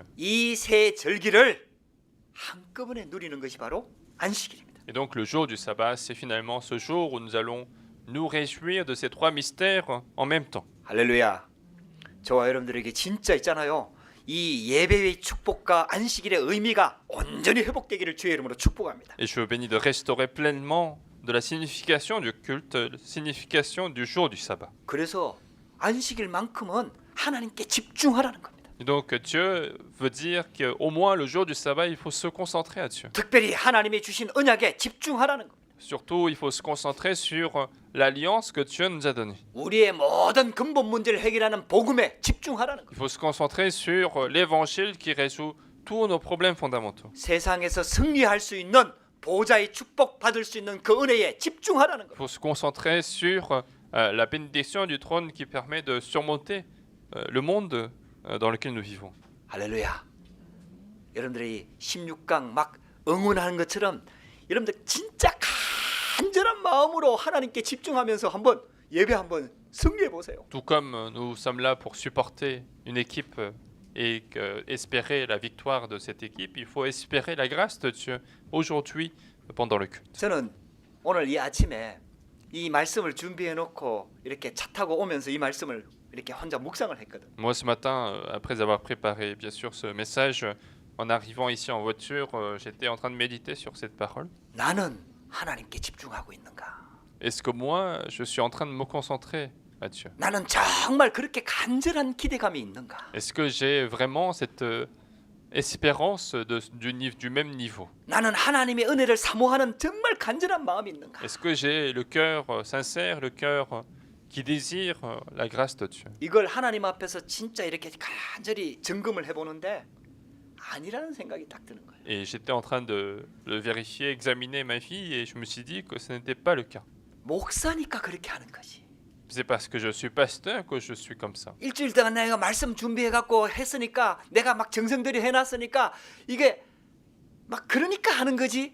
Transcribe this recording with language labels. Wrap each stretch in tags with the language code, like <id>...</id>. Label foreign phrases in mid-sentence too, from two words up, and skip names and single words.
<ko>이 세 절기를 한꺼번에 누리는 것이 바로 안식일입니다.</ko> <fr>Et donc le jour du sabbat, c'est finalement ce jour où nous allons nous réjouir de ces 3 mystères en même temps.</fr> <ko>할렐루야. 저와 여러분들에게 진짜 있잖아요. 이 예배의 축복과 안식일의 의미가 온전히 회복되기를 주의 이름으로 축복합니다.</ko> <fr>Et je bénis de restaurer pleinement de la signification du culte, la signification du jour du sabbat.</fr> <ko>그래서 안식일만큼은 하나님께 집중하라는 겁니다.</ko> <fr>Et donc Dieu veut dire qu'au moins le jour du sabbat, il faut se concentrer à Dieu.</fr> <ko>특별히 하나님이 주신 언약에 집중하라는 겁니다.</ko> <fr>Surtout, il faut se concentrer sur l'alliance que Dieu nous a donnée.</fr> <ko>우리의 모든 근본 문제를 해결하는 복음에 집중하라는</ko> <fr>Il</fr> <ko>겁니다.</ko> <fr>faut se concentrer sur l'évangile qui résout tous nos problèmes fondamentaux.</fr> <ko>세상에서 승리할 수 있는 보좌의 축복 받을 수 있는 그 은혜에 집중하라는</ko> <fr>Il</fr> <ko>겁니다.</ko> <fr>faut se concentrer sur la bénédiction du trône qui permet de surmonter le monde dans lequel nous vivons.</fr> <ko>할렐루야. 여러분들이 16강 막 응원하는 것처럼 여러분들 진짜 간절한 마음으로 하나님께 집중하면서 한번 예배 한번 승리해 보세요.</ko> <fr>Tout comme nous sommes là pour supporter une équipe et espérer la victoire de cette équipe, il faut espérer la grâce de Dieu aujourd'hui pendant le culte.</fr> <ko>저는 오늘 이 아침에 이 말씀을 준비해 놓고 이렇게 차 타고 오면서 이 말씀을 이렇게 혼자 묵상을 했거든.</ko> <fr>Moi ce matin, après avoir préparé bien sûr ce message, en arrivant ici en voiture, j'étais en train de méditer sur cette parole.</fr> <ko>나는 하나님께 집중하고 있는가?</ko> <fr>Est-ce que moi, je suis en train de me concentrer à Dieu?</fr> <ko>나는 정말 그렇게 간절한 기대감이 있는가?</ko> <fr>Est-ce que j'ai vraiment cette espérance du même niveau?</fr> <ko>나는 하나님의 은혜를 사모하는 정말 간절한 마음이 있는가?</ko> <fr>Est-ce que j'ai le cœur sincère, le cœur qui désirent la grâce de Dieu.</fr> <ko>이걸 하나님 앞에서 진짜 이렇게 간절히 점검을 해보는데 아니라는 생각이 딱 드는 거예요.</ko> <fr>Et j'étais en train de le vérifier, examiner ma vie, et je me suis dit que ce n'était pas le cas.</fr> <ko>목사니까 그렇게 하는 거지.</ko> <fr>C'est parce que je suis pasteur que je suis comme ça.</fr> <ko>일주일 동안 내가 말씀 준비해갖고 했으니까 내가 막 정성들이 해놨으니까 이게 막 그러니까 하는 거지.</ko>